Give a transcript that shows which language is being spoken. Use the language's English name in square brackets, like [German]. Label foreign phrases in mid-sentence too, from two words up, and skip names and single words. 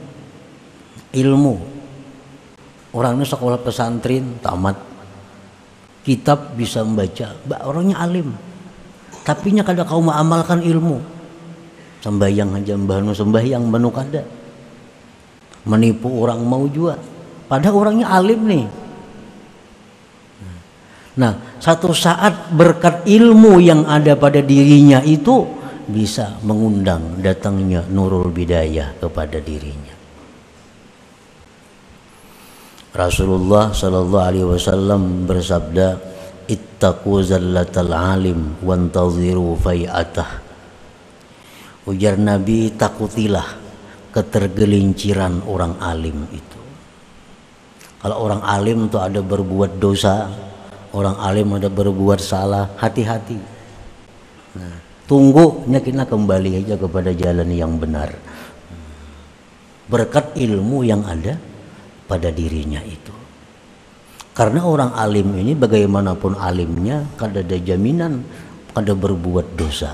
[Indonesian] Orangnya sekolah pesantren tamat, kitab bisa membaca, orangnya alim, tapi nya kada kau mengamalkan ilmu. [Banjar] Sembahyang aja mbahnu sembahyang banu kada, menipu orang mau juga, padahal orangnya alim nih. [Indonesian] Nah, satu saat berkat ilmu yang ada pada dirinya itu bisa mengundang datangnya Nurul Bidayah kepada dirinya. Rasulullah [Arabic] sallallahu alaihi wasallam [Indonesian] bersabda, [Arabic] "Ittaqu zallatal alim wantaziru fai'atah." [Indonesian] Ujar Nabi, takutilah ketergelinciran orang alim itu. Kalau orang alim itu ada berbuat dosa, orang alim ada berbuat salah, hati-hati. Nah, tunggu kita kembali aja kepada jalan yang benar. Berkat ilmu yang ada pada dirinya itu. Karena orang alim ini bagaimanapun alimnya kada ada jaminan kada berbuat dosa.